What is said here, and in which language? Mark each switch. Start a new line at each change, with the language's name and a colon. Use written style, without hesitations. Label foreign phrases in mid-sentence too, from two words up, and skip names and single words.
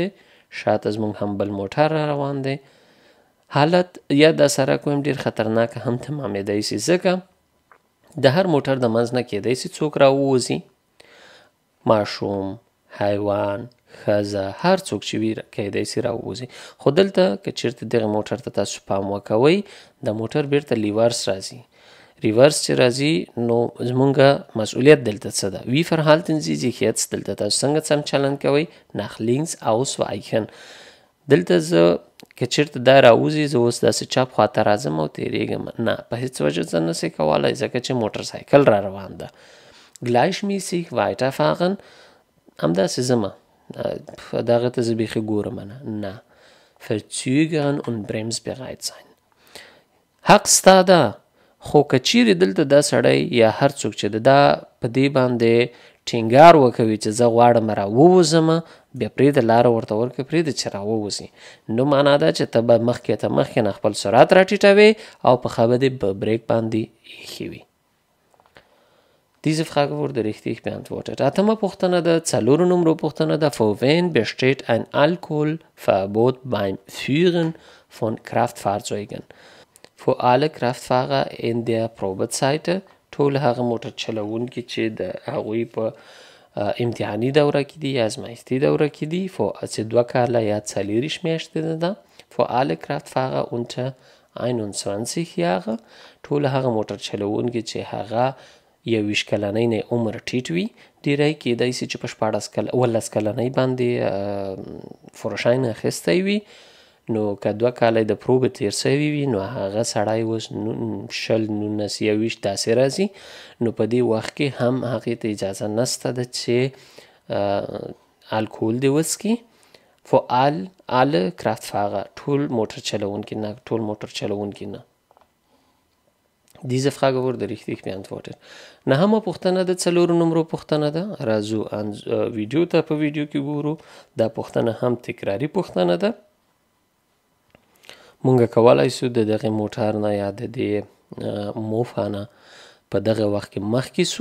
Pashto: شاته زموږ هم بل موټر را روان دی. حالت یا د سړک ویم ډېر خطرناکه هم تمامېدی سي، ځکه د هر موټر د منځ نه کیدای سي څوک راووځي. ماشوم، حیوان، ښځه، هر څوک چې وي کیدای سي راووځي. خو دلته که چېرته دغه موټر ته تاسو پام وکوئ د موټر بیرته لیورس راځي. ریورس چې راځي نو زمونږ مسؤلیت دلته څه ده؟
German: Wie verhalten Sie sich jetzt؟
Pashto: دلته تاسو څنګه سم چلند کوئ؟
German: Nach links ausweichen.
Pashto: دلته زه که چېرته دا راوځي زه اوس داسې چپ خواته راځم او تېرېږم، نه په هېڅ وجه زه نسئ کولی ځکه چې موټر سایکل را روان ده.
German: Gleichmäßig weiterfahren
Pashto: همداسې ځمه دغه ته زه بیخي ګورم نه.
German: Verzögern und bremsbereit sein.
Pashto: حق ستا ده، خو که چیرې دلته دا سړی یا هر څوک چې دا په دې باندې ټینګار وکوي چې زه غواړم راووځم، بیا پرېږده لاره ورته ورکړه، پرېږده چې راووځي. نو معنا ده چې ته به مخکې نه خپل سرعت راټیټوې او په خبه دې په بریک باندې ایښې وي.
German: Diese Frage wurde richtig beantwortet.
Pashto: اتمه پوښتنه ده 4 نمرو پوښتنه ده.
German: Für wen besteht ein Alkoholverbot beim Führen von Kraftfahrzeugen؟ Für alle Kraftfahrer in der Probezeit.
Pashto: ټول هغه موټر چلوونکي چې د هغوی په امتحاني دوره کې دي یا ازمایښتي دوره کې دي، چې 2 کاله یا 40 میاشتې ده.
German: Für alle Kraftfahrer unter 21 Jahre.
Pashto: ټول هغه موټر چلوونکي چې هغه 21 کلنۍ نه عمر ټیټ وي، ډېری کیدای سي چې په 18 کلنۍ باندې فروشاین اخیستی وي. نو که 2 کاله د پروبې تېر سوي وي نو هغه سړی اوس 20 19 21 داسې راځي. نو په دې وخت کې هم هغې ته اجازه نسته ده چې الکول دی وڅکي
German: vor alle Kraftfahrer
Pashto: ټول موټر چلوونکي نه ټول موټر چلوونکي نه.
German: Diese Frage wurde richtig beantwortet.
Pashto: نهمه پوښتنه د 4 نمبرو پوښتنه ده. راځو ویډیو ته په ویډیو کې ګورو. دا پوښتنه هم تکراری پوښتنه ده. مونږ کولای شو د دغه موټر نه یا د دې موفا نه په دغه وخت کې مخکې سو.